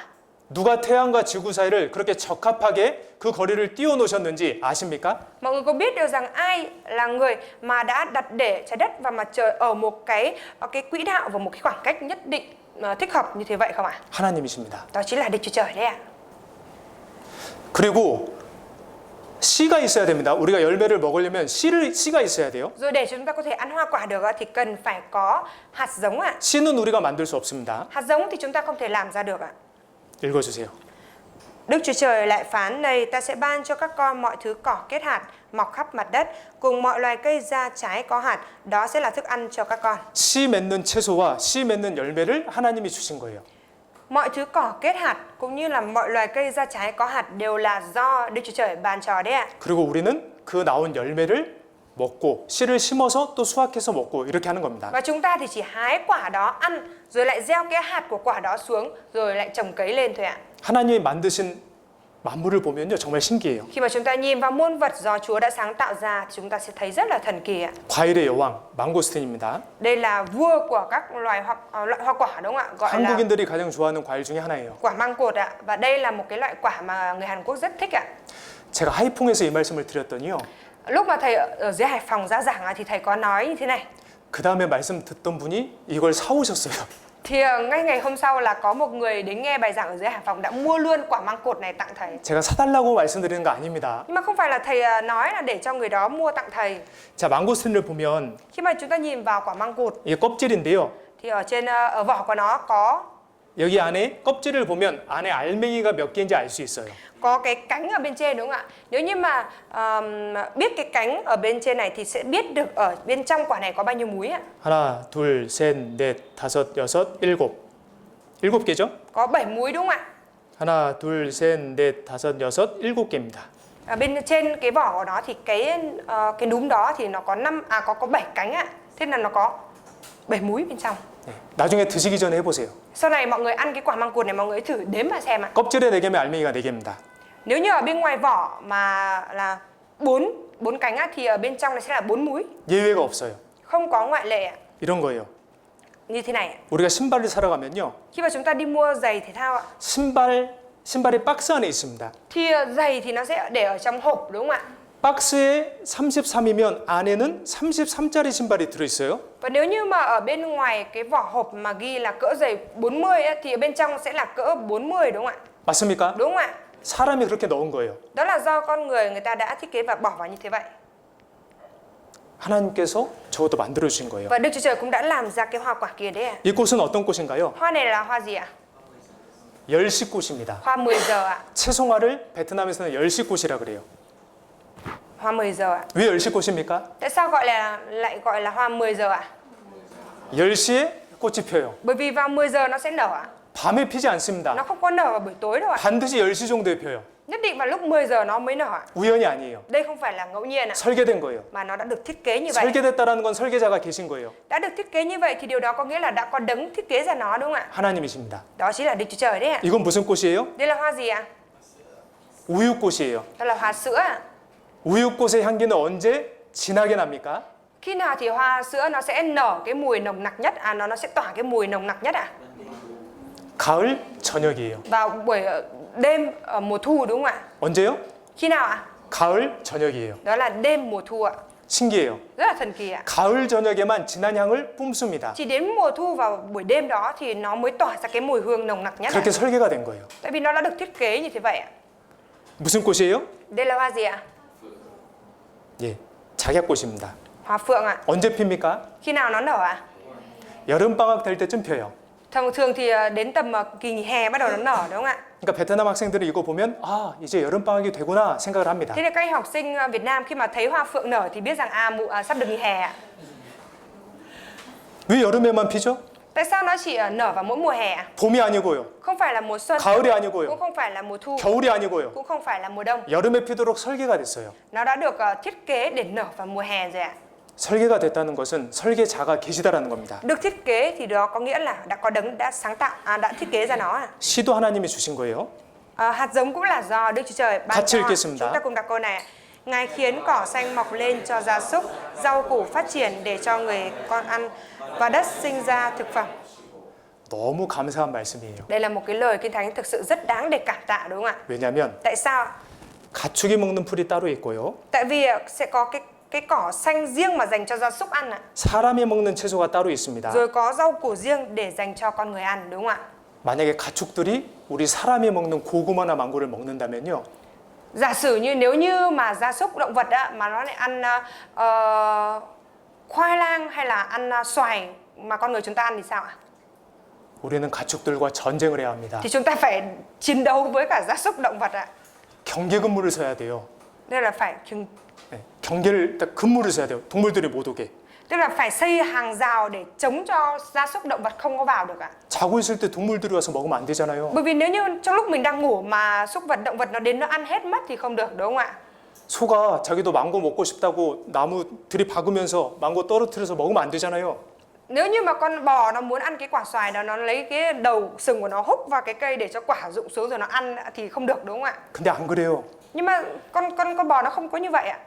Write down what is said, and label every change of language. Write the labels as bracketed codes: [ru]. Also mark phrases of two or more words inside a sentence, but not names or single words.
[ko] 누가 태양과 지구 사이를 그렇게 적합하게 그 거리를 띄워 놓으셨는지 아십니까? [vi] Mọi người có biết được rằng ai là người mà đã đặt để trái đất và mặt trời ở một cái quỹ đạo và một cái khoảng cách nhất định thích hợp như thế vậy không ạ? [ko] 하나님이십니다. [vi] Đó chính là Đức Chúa Trời đấy ạ. [ko] 그리고 씨가 있어야 됩니다. 우리가 열매를 먹으려면 씨가 있어야 돼요. [vi] Rồi để chúng ta có thể ăn hoa quả được thì cần phải có hạt giống ạ. [ko] 씨는 우리가 만들 수 없습니다. [vi] Hạt giống thì chúng ta không thể làm ra được ạ. [ko] 읽어주세요. [vi] Đức Chúa Trời lại phán: này, ta sẽ ban cho các con mọi thứ cỏ kết hạt mọc khắp mặt đất, cùng mọi loài cây ra trái có hạt, đó sẽ là thức ăn cho các con. [ko] 씨 맺는 채소와 씨 맺는 열매를 하나님이 주신 거예요. [vi] Mọi thứ cỏ kết hạt cũng như là mọi loài cây ra trái có hạt đều là do Đức Chúa Trời ban cho đấy ạ. [ko] 그리고 우리는 그 나온 열매를 먹고 씨를 심어서 또 수확해서 먹고 이렇게 하는 겁니다. [vi] Và chúng ta thì chỉ hái quả đó ăn, rồi lại gieo cái hạt của quả đó xuống, rồi lại trồng cấy lên thôi ạ. [ko] 하나님이 만드신 만물을 보면요 정말 신기해요. [vi] Khi mà chúng ta nhìn vào muôn vật do Chúa đã sáng tạo ra thì chúng ta sẽ thấy rất là thần kỳ ạ. [ko] 과일의 여왕 망고스틴입니다. [vi] Đây là vua của các loại hoa quả, đúng không ạ? Gọi là [ko] 한국인들이 가장 좋아하는 과일 중에 하나예요. [vi] quả măng cột ạ. Và đây là một cái loại quả mà người Hàn Quốc rất thích ạ. [ko] 제가 하이퐁에서 이 말씀을 드렸더니요. [vi] Lúc mà thầy ở dưới Hải Phòng ra giảng thì thầy có nói như thế này. [ko] 그 다음에 말씀 듣던 분이 이걸 사오셨어요. [vi] Thì ngay ngày hôm sau là có một người đến nghe bài giảng ở dưới Hải Phòng đã mua luôn quả măng cột này tặng thầy. [ko] 제가 사달라고 말씀드리는 거 아닙니다. [vi] Nhưng mà không phải là thầy nói là để cho người đó mua tặng thầy. [ko] 자, 망고스틴을 보면 [vi] Khi mà chúng ta nhìn vào quả măng cột [ko] 이게 껍질인데요. [vi] thì ở vỏ của nó [ko] 여기 안에 껍질을 보면 안에 알맹이가 몇 개인지 알 수 있어요. [vi] có cái cánh ở bên trên, đúng không ạ? Nếu như mà biết cái cánh ở bên trên này thì sẽ biết được ở bên trong quả này có bao nhiêu múi ạ? [ko] 하나, 둘, 셋, 넷, 다섯, 여섯, 일곱. 7개죠? [vi] Có 7 múi, đúng không ạ? [ko] 하나, 둘, 셋, 넷, 다섯, 여섯, 7개입니다. [vi] Ở bên trên cái vỏ của nó thì cái núm đó thì nó có 7 cánh ạ. Thế là nó có 7 múi bên trong. [ko] 네. 나중에 드시기 전에 해보세요. [vi] Sau này mọi người ăn cái quả măng cụt này mọi người thử đếm mà xem ạ. [ko] 껍질에 4개면 알맹이가 4개입니다. [vi] Nếu như ở bên ngoài vỏ mà là 4 cánh á, thì ở bên trong này sẽ là 4 múi. [ko] 예외가 없어요. [vi] Không có ngoại lệ ạ. [ko] 이런 거예요. [vi] Như thế này ạ. [ko] 우리가 신발을 사러 가면요. [vi] Khi mà chúng ta đi mua giày thể thao ạ, [ko] 신발이 박스 안에 있습니다. [vi] thì giày thì nó sẽ để ở trong hộp, đúng không ạ? [ko] 박스에 33이면 안에는 33짜리 신발이 들어있어요. [vi] Và nếu như mà ở bên ngoài cái vỏ hộp mà ghi là cỡ giày 40 ấy, thì ở bên trong sẽ là cỡ 40, đúng không ạ? [ko] 맞습니까? [vi] Đúng không ạ? [ko] 사람이 그렇게 넣은 거예요. [vi] Đó là do con người ta đã thiết kế và bỏ vào như thế vậy. [ko] 하나님께서 저것도 만들어 주신 거예요. [vi] Và Đức Chúa Trời cũng đã làm ra cái hoa quả kia đấy ạ. [ko] 이 꽃은 어떤 꽃인가요? [vi] Hoa này là hoa gì ạ? [ko] 10시꽃입니다. [vi] Hoa 10 giờ ạ. [ko] 채송화를 베트남에서는 10시꽃이라 그래요. [vi] Hoa 10 giờ ạ. [ko] 왜 10시꽃입니까? [vi] Tại sao lại gọi là hoa 10 giờ ạ? [ko] 10시에 꽃이 펴요. [vi] Bởi vì vào 10 giờ nó sẽ nở ạ. [ko] 밤에 피지 않습니다. [vi] Nó không có nở vào buổi tối đâu ạ. [ko] 반드시 10시 정도에 펴요. [vi] Nhất định vào lúc 10 giờ nó mới nở ạ. [ko] 우연이 아니에요. [vi] Đây không phải là ngẫu nhiên ạ, [ko] 설계된 거예요. [vi] mà nó đã được thiết kế như vậy. [ko] 설계됐다라는 건 설계자가 계신 거예요. [vi] Đã được thiết kế như vậy thì điều đó có nghĩa là đã có đấng thiết kế ra nó đúng không ạ? [ko] 하나님이십니다. [vi] Đó chính là Đức Chúa Trời đấy ạ. [ko] 이건 무슨 꽃이에요? [vi] Đây là hoa gì ạ? [ko] 우유꽃이에요. [vi] Đó là hoa sữa ạ. [ko] 우유꽃의 향기는 언제 진하게 납니까? [vi] Khi nào thì hoa sữa nó sẽ nở cái mùi nồng nặc nhất, nó sẽ tỏa cái mùi nồng nặc nhất ạ? [ko] 가을 저녁이에요. [vi] Vào buổi đêm ở mùa thu đúng không ạ? [ko] 언제요? [vi] Khi nào ạ? [ko] 가을 저녁이에요. [vi] Đó là đêm mùa thu ạ. [ko] 신기해요. [vi] Rất là thần kỳ ạ. [ko] 가을 저녁에만 진한 향을 뿜습니다. [vi] Chỉ đến mùa thu vào buổi đêm đó thì nó mới tỏa ra cái mùi hương nồng nặc nhất ạ. [ko] 그렇게 설계가 된 거예요. [vi] Tại vì nó đã được thiết kế như thế vậy ạ. [ko] 무슨 꽃이에요? [vi] Đây là hoa gì ạ? [ko] 예, 작약꽃입니다. [vi] Hoa phượng ạ. [ko] 언제 핍니까? [vi] Khi nào nó nở ạ? [ko] 여름방학 될 때쯤 펴요. [vi] Thường thì đến tầm kỳ nghỉ hè bắt đầu nó nở đúng không ạ? [ko] 그러니까 베트남 학생들은 이거 보면 아 이제 여름방학이 되구나 생각을 합니다. [vi] Thế nên các em học sinh Việt Nam khi mà thấy hoa phượng nở thì biết rằng sắp được nghỉ hè ạ. [ko] 왜 여름에만 피죠? [vi] Tại sao nó chỉ nở vào mỗi mùa hè ạ? [ko] 봄이 아니고요. [vi] Không phải là mùa xuân, [ko] 가을이 아니고요. [vi] cũng không phải là mùa thu, [ko] 겨울이 아니고요. [vi] cũng không phải là mùa đông. [ko] 여름에 피도록 설계가 됐어요. [vi] Nó đã được thiết kế để nở vào mùa hè rồi ạ. [ko] 설계가 됐다는 것은 설계자가 계시다라는 겁니다. [vi] Được thiết kế thì đó có nghĩa là đã có đấng đã sáng tạo, đã thiết kế ra nó ạ. [ko] 시도 하나님이 주신 거예요. [vi] Hạt giống cũng là do Đức Chúa Trời ban [ko] 같이 [vi] cho. [ko] 읽겠습니다. [vi] Chúng ta cùng đọc câu này. Ngài khiến cỏ xanh mọc lên cho gia súc, rau củ phát triển để cho người con ăn và đất sinh ra thực phẩm. [ko] 너무 감사한 말씀이에요. [vi] Đây là một cái lời Kinh Thánh thực sự rất đáng để cảm tạ đúng không ạ? [ko] 왜냐하면 [vi] Tại sao? [ko] 가축이 먹는 풀이 따로 있고요. [vi] Tại vì sẽ có cái cỏ xanh riêng mà dành cho gia súc ăn ạ. [ko] 사람이 먹는 채소가 따로 있습니다. [vi] Rồi có rau củ riêng để dành cho con người ăn đúng không ạ? [ko] 만약에 가축들이 우리 사람이 먹는 고구마나 망고를 먹는다면요. [vi] Giả sử như nếu như mà gia súc động vật á, mà nó lại ăn khoai lang hay là ăn xoài mà con người chúng ta ăn thì sao ạ? [ko] 우리는 가축들과 전쟁을 해야 합니다. [vi] Thì chúng ta phải chiến đấu với cả gia súc động vật ạ. [ko] 경계 근무를 서야 돼요. [vi] Nên là phải [ko] 네, 경계를 딱 근무를 서야 돼요. 동물들이 못 오게. [vi] tức là phải xây hàng rào để chống cho gia súc động vật không có vào được ạ. [ko] 자고 있을 때 동물들이 와서 먹으면 안 되잖아요. [vi] Bởi vì nếu như trong lúc mình đang ngủ mà súc vật động vật nó đến nó ăn hết mất thì không được đúng không ạ? [ko] 소가 자기도 망고 먹고 싶다고 나무 들이박으면서 망고 떨어뜨려서 먹으면 안 되잖아요. [vi] Nếu như mà con bò nó muốn ăn cái quả xoài đó, nó lấy cái đầu sừng của nó húc vào cái cây để cho quả rụng xuống rồi nó ăn thì không được đúng không ạ? [ko] 근데 안 그래요. [vi] Nhưng mà con bò nó không có như vậy ạ.